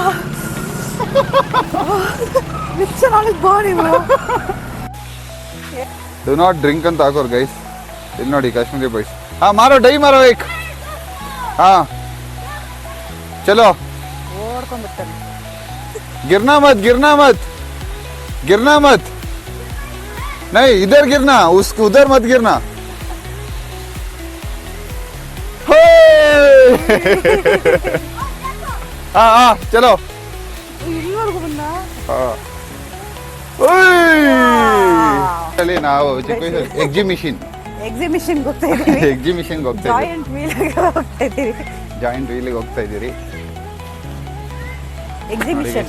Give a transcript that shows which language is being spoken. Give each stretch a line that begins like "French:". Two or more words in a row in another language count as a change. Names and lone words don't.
English: do not drink
Kannada: ಅಂತ ಹಾಕೋರು ಗೈಸ್. ಇಲ್ಲಿ ನೋಡಿ ಕಾಶ್ಮೀರಿ ಬಾಯ್ಸ್.
Hindi: हाँ मारो डाइ मारो एक. हाँ चलो
Kannada: ಓಡ್ಕೊಂಡ್ಬಿಡ್ತಾನೆ.
Hindi: गिरना मत गिरना मत गिरना मत नहीं इधर गिरना उसको उधर मत गिरना. हाँ हाँ चलो.
Kannada: ಇಲ್ಲಿವರೆಗೂ ಬಂದ. ಅಲ್ಲಿ ನಾವು ಎಕ್ಸಿಬಿಷನ್ ಹೋಗ್ತಾ ಇದೀವಿ. ಎಕ್ಸಿಬಿಷನ್ಗೆ ಹೋಗ್ತಾ
English: joint wheelಗೆ
Kannada: ಹೋಗ್ತಾ ಇದೀವಿ.
English: joint wheelಇಗೆ
Kannada: ಹೋಗ್ತಾ ಇದ್ದೀರಿ. ಎಕ್ಸಿಬಿಷನ್